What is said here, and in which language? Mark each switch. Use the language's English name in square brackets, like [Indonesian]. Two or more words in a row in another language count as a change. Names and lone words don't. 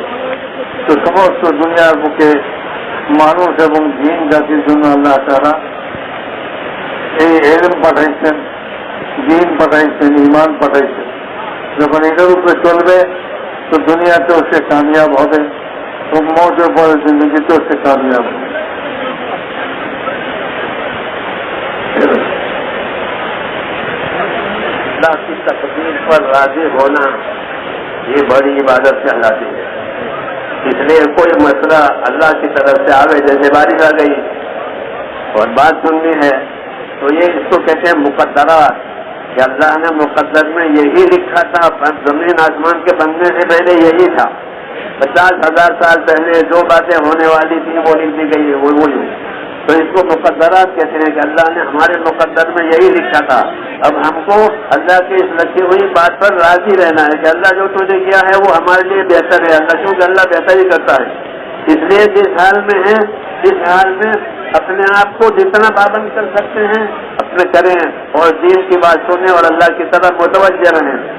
[Bangla] তো সমস্ত দুনিয়ার বুকে মানুষ এবং জিন জাতির জন্য আল্লাহ তাআলা এই ইলম পাঠাইছেন, দ্বীন পাঠাইছেন, ঈমান পাঠাইছেন। যখন এটার উপরে চলবে তো দুনিয়াতেও সে কামিয়াব হবে এবং মওতের পরে জিন্দগিতেও সে কামিয়াব হবে। [Urdu] اللہ کی تقدیر پر راضی ہونا یہ بڑی عبادت کہلاتی ہے۔ اس لیے کوئی مسئلہ اللہ کی طرف سے آوے، جیسے بارش آ گئی اور بات سننی ہے تو یہ اس کو کہتے ہیں مقدرات، کہ اللہ نے مقدر میں یہی لکھا تھا، زمین آسمان کے بننے سے پہلے یہی تھا۔ 50,000 سال پہلے جو باتیں ہونے والی تھی وہ لکھ دی گئی ہے، وہی تو اس کو مقدرات کہتے ہیں کہ اللہ نے ہمارے مقدر میں یہی لکھا تھا. اب ہم کو اللہ کی اس لکھی ہوئی بات پر راضی رہنا ہے کہ اللہ جو تجھے کیا ہے وہ ہمارے لیے بہتر ہے. اللہ کیونکہ اللہ بہتر ہی کرتا ہے۔ اس لیے جس حال میں ہے اس حال میں اپنے آپ کو جتنا پابند کر سکتے ہیں اپنے کریں اور دین کی بات سنے اور اللہ کی طرف متوجہ رہیں.